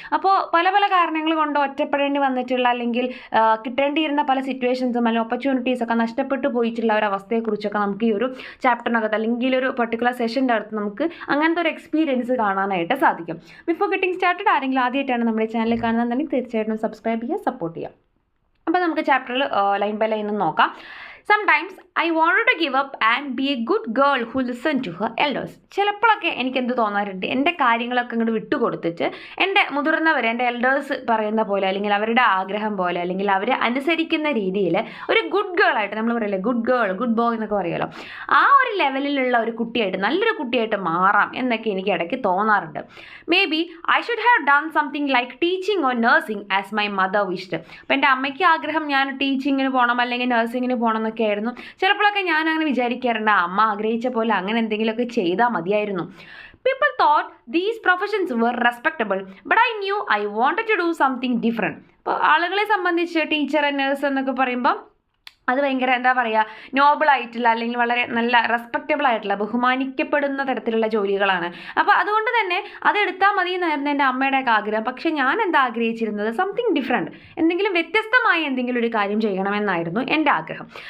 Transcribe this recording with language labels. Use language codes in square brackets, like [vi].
[ml] അപ്പോൾ പല പല കാരണങ്ങൾ കൊണ്ട് ഒറ്റപ്പെടേണ്ടി വന്നിട്ടുള്ള അല്ലെങ്കിൽ കിട്ടേണ്ടിയിരുന്ന പല സിറ്റുവേഷൻസും അല്ലെങ്കിൽ ഓപ്പർച്യൂണിറ്റീസൊക്കെ നഷ്ടപ്പെട്ടു പോയിട്ടുള്ള ഒരു അവസ്ഥയെക്കുറിച്ചൊക്കെ നമുക്ക് ഈ ഒരു ചാപ്റ്ററിനകത്ത് അല്ലെങ്കിൽ ഒരു പെർട്ടിക്കുലർ സെഷൻ്റെ അടുത്ത് നമുക്ക് അങ്ങനത്തെ ഒരു എക്സ്പീരിയൻസ് കാണാനായിട്ട് സാധിക്കും. [en] before getting started [ml] ആരെങ്കിലും ആദ്യമായിട്ടാണ് നമ്മുടെ ചാനൽ കാണുന്നതെങ്കിൽ തീർച്ചയായിട്ടും സബ്സ്ക്രൈബ് ചെയ്യുക, സപ്പോർട്ട് ചെയ്യുക. അപ്പോൾ നമുക്ക് ചാപ്റ്ററിൽ ലൈൻ ബൈ ലൈൻ നോക്കാം. [en] Sometimes I wanted to give up and be a good girl who listened to her elders. [ml] ചിലപ്പോഴൊക്കെ എനിക്ക് എന്ത് തോന്നാറുണ്ട്, എൻ്റെ കാര്യങ്ങളൊക്കെ അങ്ങോട്ട് വിട്ടുകൊടുത്തിട്ട് എൻ്റെ മുതിർന്നവർ, എൻ്റെ എൽഡേഴ്സ് പറയുന്ന പോലെ അല്ലെങ്കിൽ അവരുടെ ആഗ്രഹം പോലെ അല്ലെങ്കിൽ അവർ അനുസരിക്കുന്ന രീതിയിൽ ഒരു ഗുഡ് ഗേൾ ആയിട്ട്, നമ്മൾ പറയില്ലേ ഗുഡ് ഗേൾ ഗുഡ് ബോയ് എന്നൊക്കെ പറയുമല്ലോ, ആ ഒരു ലെവലിലുള്ള ഒരു കുട്ടിയായിട്ട്, നല്ലൊരു കുട്ടിയായിട്ട് മാറാം എന്നൊക്കെ എനിക്ക് ഇടയ്ക്ക് തോന്നാറുണ്ട്. [en] Maybe I should have done something like teaching or nursing as my mother wished. [ml] അപ്പോൾ എൻ്റെ അമ്മയ്ക്ക് ആഗ്രഹം ഞാൻ ടീച്ചിങ്ങിന് പോകണം അല്ലെങ്കിൽ നഴ്സിങ്ങിന് പോകണം എന്നൊക്കെ ആയിരുന്നു. ചിലപ്പോഴൊക്കെ ഞാൻ അങ്ങനെ വിചാരിക്കാറുണ്ട്, അമ്മ ആഗ്രഹിച്ച പോലെ അങ്ങനെ എന്തെങ്കിലുമൊക്കെ ചെയ്താൽ മതിയായിരുന്നു. [en] People thought these professions were respectable, but I knew I wanted to do something different. [ml] അപ്പോൾ ആളുകളെ സംബന്ധിച്ച് ടീച്ചർ, നേഴ്സ് എന്നൊക്കെ പറയുമ്പോൾ അത് ഭയങ്കര എന്താ പറയുക, നോബിൾ ആയിട്ടുള്ള അല്ലെങ്കിൽ വളരെ നല്ല റെസ്പെക്റ്റബിൾ ആയിട്ടുള്ള ബഹുമാനിക്കപ്പെടുന്ന തരത്തിലുള്ള ജോലികളാണ്. അപ്പോൾ അതുകൊണ്ട് തന്നെ അതെടുത്താൽ മതി എന്നായിരുന്നു എൻ്റെ അമ്മയുടെയൊക്കെ ആഗ്രഹം. പക്ഷേ ഞാൻ എന്താ ആഗ്രഹിച്ചിരുന്നത്, [en] something different, [ml] എന്തെങ്കിലും വ്യത്യസ്തമായ എന്തെങ്കിലും ഒരു കാര്യം ചെയ്യണമെന്നായിരുന്നു എൻ്റെ ആഗ്രഹം.